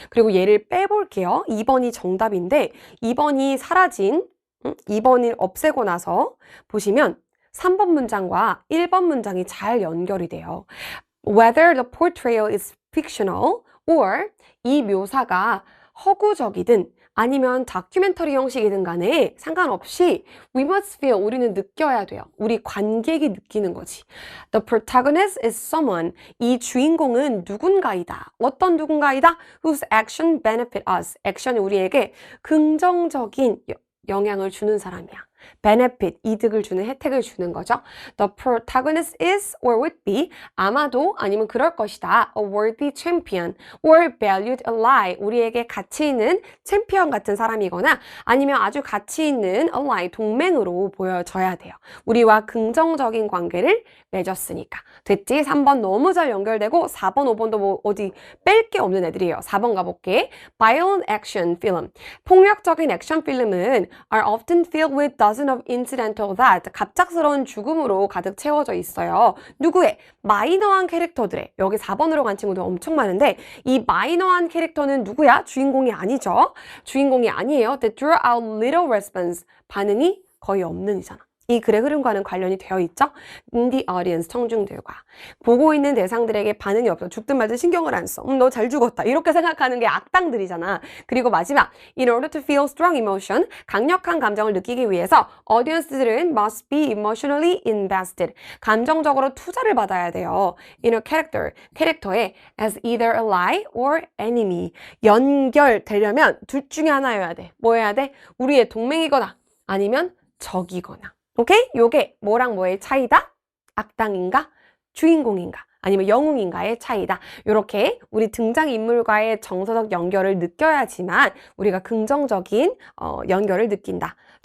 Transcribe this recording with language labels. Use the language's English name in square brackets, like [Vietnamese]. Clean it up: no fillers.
[Korean] 그리고 얘를 빼볼게요. 2번이 정답인데 2번이 사라진 2번을 없애고 나서 보시면 3번 문장과 1번 문장이 잘 연결이 돼요. Whether the portrayal is fictional or 이 묘사가 허구적이든 아니면 다큐멘터리 형식이든 간에 상관없이 we must feel 우리는 느껴야 돼요. 우리 관객이 느끼는 거지. [English] The protagonist is someone 이 주인공은 누군가이다. [Korean] 어떤 누군가이다? [English] Whose action benefit us. [Korean] 액션이 우리에게 긍정적인 영향을 주는 사람이야. benefit, 이득을 주는 혜택을 주는 거죠. [English] The protagonist is or would be 아마도 아니면 그럴 것이다. [Korean] A worthy champion or valued ally 우리에게 가치 있는 챔피언 같은 사람이거나 아니면 아주 가치 있는 ally 동맹으로 보여져야 돼요. 우리와 긍정적인 관계를 맺었으니까. 됐지? 3번 너무 잘 연결되고 4번, 5번도 뭐 어디 뺄 게 없는 애들이에요. [English] 4번 가볼게. Violent action film. [Korean] 폭력적인 액션 필름은 are often filled with dozens of incidental that 갑작스러운 죽음으로 가득 채워져 있어요. 누구의? 마이너한 캐릭터들의. 여기 4번으로 간 친구들 엄청 많은데 이 마이너한 캐릭터는 누구야? 주인공이 아니죠. 주인공이 아니에요. [English] They drew out little response. [Korean] 반응이 거의 없는 이잖아. 이 글의 흐름과는 관련이 되어 있죠. [English] In the audience, 청중들과. [Korean] 보고 있는 대상들에게 반응이 없어. 죽든 말든 신경을 안 써. 너 잘 죽었다. 이렇게 생각하는 게 악당들이잖아. [English] 그리고 마지막, in order to feel strong emotion, 강력한 감정을 느끼기 위해서 audience들은 must be emotionally invested. [Korean] 감정적으로 투자를 받아야 돼요. [English] in a character, 캐릭터에 as either ally or enemy. [Korean] 연결되려면 둘 중에 하나여야 돼. 뭐 해야 돼? 우리의 동맹이거나 아니면 적이거나. 오케이? 요게 뭐랑 뭐의 차이다? 악당인가? 주인공인가? 아니면 영웅인가의 차이다. 요렇게 우리 등장인물과의 정서적 연결을 느껴야지만 우리가 긍정적인 연결을 느낀다.